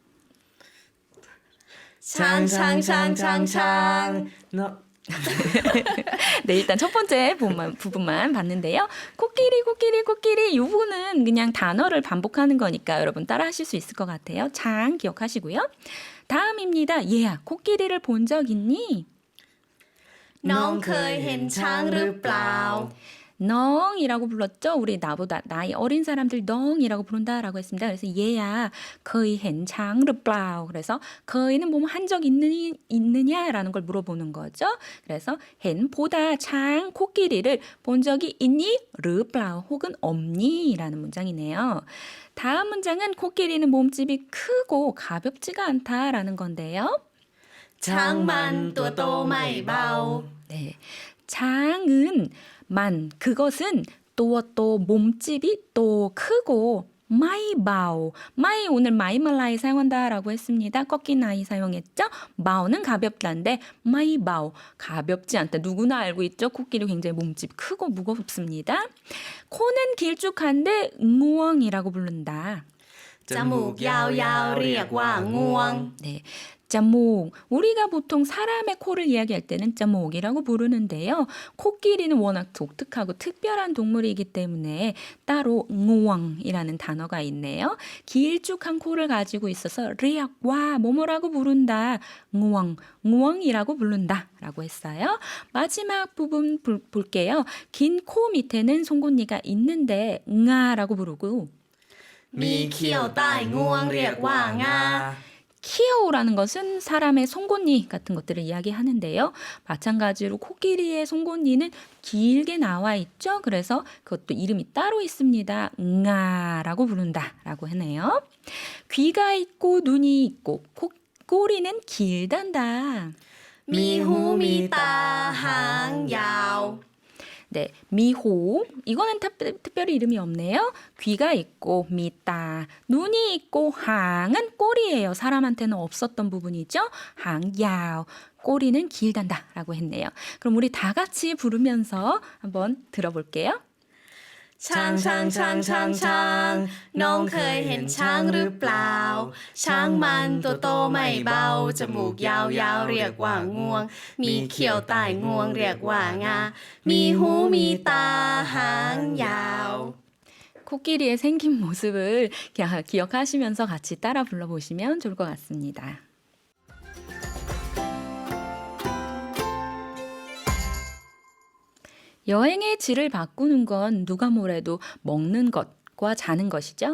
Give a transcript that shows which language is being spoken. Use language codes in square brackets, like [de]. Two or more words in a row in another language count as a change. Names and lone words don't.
[th] 창창창창창 [ko] 네, 일단 첫 번째 부분만 봤는데요. 코끼리 이 부분은 그냥 단어를 반복하는 거니까 여러분 따라 하실 수 있을 것 같아요. 창 기억하시고요. 다음입니다. 얘야, 코끼리를 본 적 있니? [th] น้องเคยเห็นช้างหรือเปล่า [ko] 넝이라고 불렀죠. 우리 나보다 나이 어린 사람들 넝이라고 부른다라고 했습니다. 그래서 얘야 거의 헨창르플라우 그래서 거의는 뭐 한 적 있느냐라는 걸 물어보는 거죠. 그래서 헨 보다 창 코끼리를 본 적이 있니? 르플라우 혹은 없니라는 문장이네요. 다음 문장은 코끼리는 몸집이 크고 가볍지가 않다라는 건데요. [th] ช้างมันตัวโตไม่เบา [ko] 네, 장은 그것은 또 몸집이 또 크고 마이바오 마이 오늘 마이말라이 사용한다라고 했습니다. 꺾인 아이 사용했죠. 바오는 가볍다인데 마이바오 가볍지 않다. 누구나 알고 있죠. 코끼리 굉장히 몸집 크고 무겁습니다. 코는 길쭉한데 응우엉이라고 부른다. [th] จมูกยาวๆเรียกว่างวง [ko] 네. 짜목. 우리가 보통 사람의 코를 이야기할 때는 짜목이라고 부르는데요. 코끼리는 워낙 독특하고 특별한 동물이기 때문에 따로 응우왕이라는 단어가 있네요. 길쭉한 코를 가지고 있어서 리악와 뭐뭐라고 부른다. 응우왕이라고 부른다라고 했어요. 마지막 부분 볼게요. 긴 코 밑에는 송곳니가 있는데 응아라고 부르고 [th] มีเขี้ยวใต้งวงเรียกว่างา [ko] 키오라는 것은 사람의 송곳니 같은 것들을 이야기하는데요. 마찬가지로 코끼리의 송곳니는 길게 나와 있죠. 그래서 그것도 이름이 따로 있습니다. 응아라고 부른다라고 하네요. 귀가 있고 눈이 있고 꼬리는 길단다. [th] มีหูมีตาหางยาว [ko] 네, 미호. 이거는 특별히 이름이 없네요. 귀가 있고 미따, 눈이 있고 항은 꼬리예요. 사람한테는 없었던 부분이죠. 항야오. 꼬리는 길단다라고 했네요. 그럼 우리 다 같이 부르면서 한번 들어볼게요. [th] ช้างช้างช้างช้างช้างน้องเคยเห็นช้างหรือเปล่า ช้างมันตัวโตไม่เบา จมูกยาวยาวเรียกว่างวง มีเขี้ยวใต้งวงเรียกว่างา มีหูมีตาหางยาว [ko] 코끼리의 생긴 모습을 기억하시면서 같이 따라 불러보시면 좋을 것 같습니다. 여행의 질을 바꾸는 건 누가 뭐래도 먹는 것과 자는 것이죠.